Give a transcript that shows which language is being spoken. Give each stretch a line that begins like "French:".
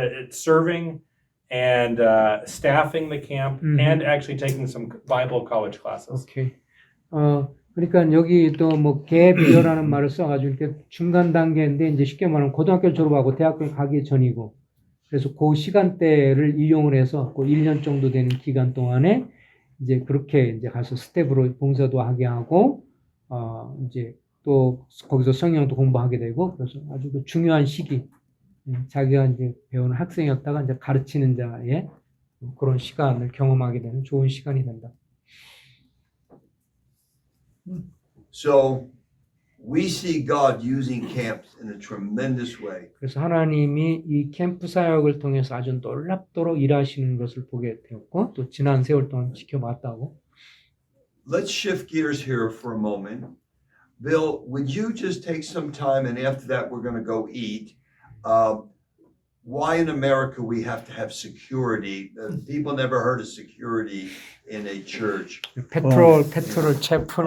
English: serving and staffing the camp and actually taking some Bible college classes.
Korean: 오케이. 그러니까 여기도 뭐 갭이어라는 말을 써가지고 이렇게 중간 단계인데 이제 쉽게 말하면 고등학교 졸업하고 대학교 가기 전이고 그래서 그 시간대를 이용을 해서 그 1년 정도 되는 기간 동안에 이제 그렇게 이제 가서 스텝으로 봉사도 하게 하고 이제 또 거기서 성경도 공부하게 되고 그래서 아주 그 중요한 시기 자기가 이제 배우는 학생이었다가 이제 가르치는 자의 그런 시간을 경험하게 되는 좋은 시간이 된다.
English: So we see God using camps in a tremendous way.
Korean: 그래서 하나님이 이 캠프 사역을 통해서 아주 놀랍도록 일하시는 것을 보게 되었고 또 지난 세월 동안 지켜봤다고.
English: Let's shift gears here for a moment. Bill, would you just take some time and after that we're going to go eat. Why in America we have to have security? People never heard of security in a church. 페트롤 체플